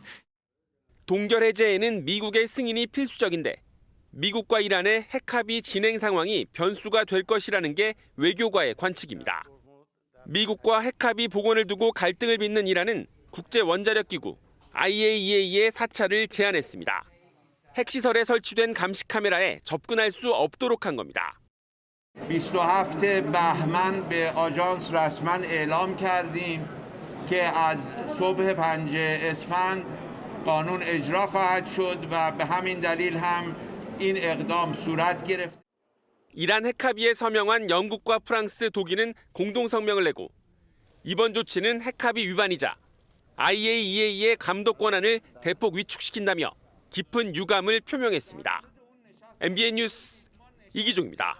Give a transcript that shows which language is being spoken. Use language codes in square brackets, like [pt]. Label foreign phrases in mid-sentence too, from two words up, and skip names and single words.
[ko] 동결 해제에는 미국의 승인이 필수적인데 미국과 이란의 핵합의 진행 상황이 변수가 될 것이라는 게 외교가의 관측입니다. 미국과 핵합의 복원을 두고 갈등을 빚는 이란은 국제원자력기구 IAEA의 사찰을 제안했습니다. 핵시설에 설치된 감시 카메라에 접근할 수 없도록 한 겁니다. [fa] 27 بهمن به آژانس رسما اعلام کردیم که از صبح 5 اسفند قانون اجرا خواهد شد و به همین دلیل هم این اقدام صورت گرفت. [ko] 이란 핵합의에 서명한 영국과 프랑스, 독일은 공동 성명을 내고 이번 조치는 핵합의 위반이자 IAEA의 감독 권한을 대폭 위축시킨다며 깊은 유감을 표명했습니다. MBN 뉴스 이기종입니다.